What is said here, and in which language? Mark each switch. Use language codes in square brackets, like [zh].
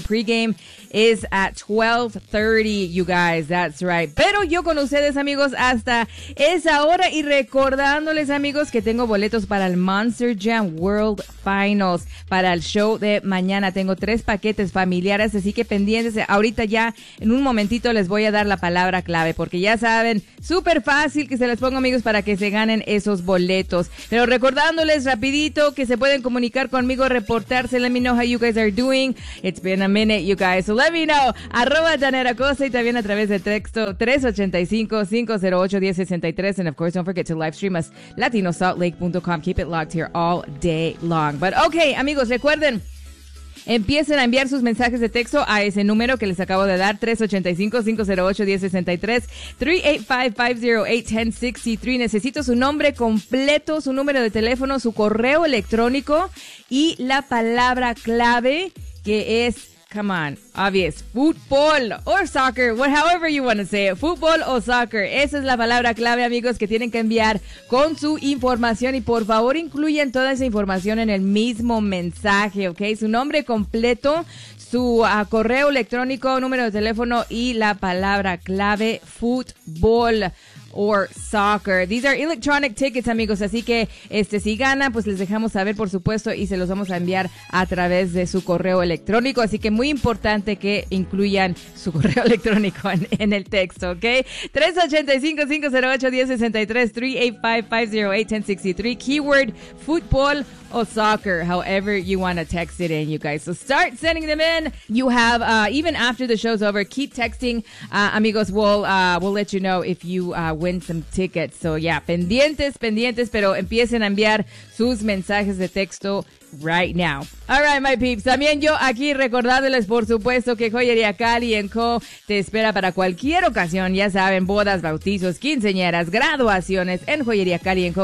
[en] Pre-game is at 12:30, you guys, that's right. [es] Pero yo con ustedes, amigos, hasta esa hora y recordándoles, amigos, que tengo boletos para el Monster Jam World Finals, para el show de mañana. Tengo 3 paquetes familiares, así que pendientes. Ahorita ya, en un momentito, les voy a dar la palabra clave, porque ya saben, súper fácil que se les ponga, amigos, para que se ganen esos boletos. Pero recordándoles rapidito que se pueden comunicar conmigo, reportarse. [en] Let me know how you guys are doing. It's been a minute, you guys. So let me know. [es] @ Danara Costa y también a través de texto 385-508-1063. [en] And of course, don't forget to live stream us latinosaltlake.com. Keep it locked here all day long. But okay, [es] amigos, recuerden. Empiecen a enviar sus mensajes de texto a ese número que les acabo de dar, 385-508-1063, 385-508-1063. Necesito su nombre completo, su número de teléfono, su correo electrónico y la palabra clave, que es, [en] come on, obvious, football or soccer, [es] however you want to say it, football or soccer. Esa es la palabra clave, amigos, que tienen que enviar con su información. Y por favor, incluyan toda esa información en el mismo mensaje, ¿ok? Su nombre completo, su correo electrónico, número de teléfono y la palabra clave, [en] football or soccer. These are electronic tickets, [es] amigos, así que si gana, pues les dejamos saber, por supuesto, y se los vamos a enviar a través de su correo electrónico. Así que muy importante que incluyan su correo electrónico en el texto, ¿ok? [en] 385-508-1063, 385-508-1063, keyword football or soccer, however you want to text it in, you guys. So start sending them in. You have, even after the show's over, keep texting. Amigos, we'll let you know if you win some tickets. So yeah, [es] pendientes, pero empiecen a enviar sus mensajes de texto [en] right now. All right, my peeps. [es] También yo aquí recordándoles, por supuesto, que Joyería Cali & Co. te espera para cualquier ocasión. Ya saben, bodas, bautizos, quinceañeras, graduaciones. En Joyería Cali & Co.